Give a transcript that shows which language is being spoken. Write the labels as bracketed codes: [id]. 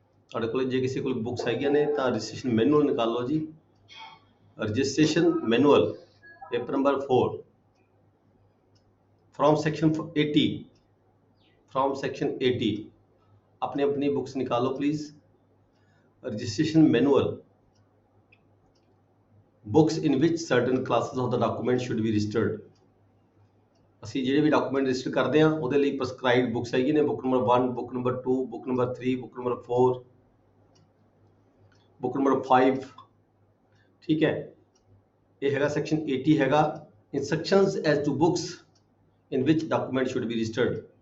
[pa] ਤੁਹਾਡੇ ਕੋਲ ਜੇ ਕਿਸੇ ਕੋਲ ਬੁੱਕਸ ਹੈਗੀਆਂ ਨੇ ਤਾਂ ਰਜਿਸਟ੍ਰੇਸ਼ਨ ਮੈਨੂਅਲ ਨਿਕਾਲ ਲਓ ਜੀ। [en] registration manual paper number 4 from section 80 from section 80 [hi] अपनी अपनी बुक्स निकालो please. [en] Registration manual books in which certain classes of the document should be registered. [pa] ਅਸੀਂ ਜਿਹੜੇ ਵੀ ਡਾਕੂਮੈਂਟ ਰਜਿਸਟਰ ਕਰਦੇ ਹਾਂ ਉਹਦੇ ਲਈ ਪ੍ਰਸਕ੍ਰਾਈਬਡ ਬੁੱਕਸ ਹੈਗੀ ਨੇ। [en] Book number 1, book number 2, book number 3, book number 4, book number 5। [pa] ਠੀਕ ਹੈ, ਇਹ ਹੈਗਾ ਸੈਕਸ਼ਨ 80 ਹੈਗਾ [en] Instructions as to books in ਵਿਚ document should be registered.